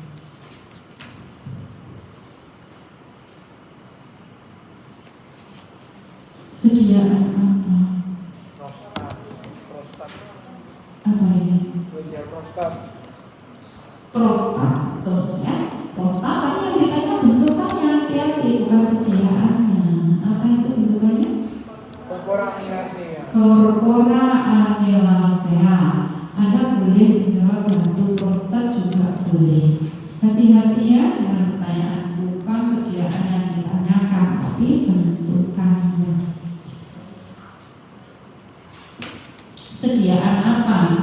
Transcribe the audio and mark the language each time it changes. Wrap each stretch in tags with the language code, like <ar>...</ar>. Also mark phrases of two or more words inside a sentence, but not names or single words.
<id>Sediaan apa? Prostat. Apa ini? Prostat. Prostat, betul ya. Prostat tadi yang ditanya bentukannya, hati-hati, bukan sediaannya. Apa itu bentukannya?</id> <la>Corpora annulacea. Corpora annulacea.</la> <id>Anda boleh menjawab bentuk prostat juga boleh. Hati-hati ya dengan pertanyaan, bukan sediaan yang ditanyakan, tapi bentukannya. Sediaan apa?</id>